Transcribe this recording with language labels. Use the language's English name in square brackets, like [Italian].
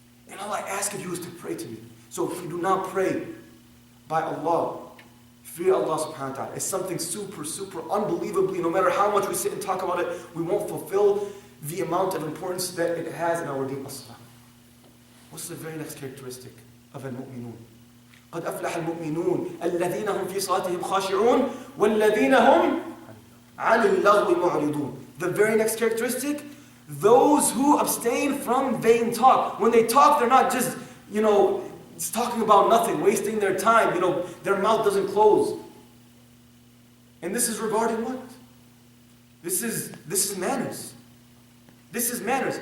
[English] And all I ask of you is to pray to me. So if you do not pray by Allah, fear Allah subhanahu wa ta'ala. It's something super, super unbelievably, no matter how much we sit and talk about it, we won't fulfill the amount of importance that it has in our deen as-salah. What's the very next characteristic of al-mu'minun? [Arabic] قَدْ أَفْلَحَ الْمُؤْمِنُونَ الَّذِينَ هُمْ فِي صَلَاتِهِمْ خَاشِعُونَ وَالَّذِينَ هُمْ عَنِ اللَّغْوِ مُعْرِضُونَ. [English] The very next characteristic, Those who abstain from vain talk. When they talk, they're not just, just talking about nothing, wasting their time. Their mouth doesn't close. And this is regarding what? This is manners. This is manners.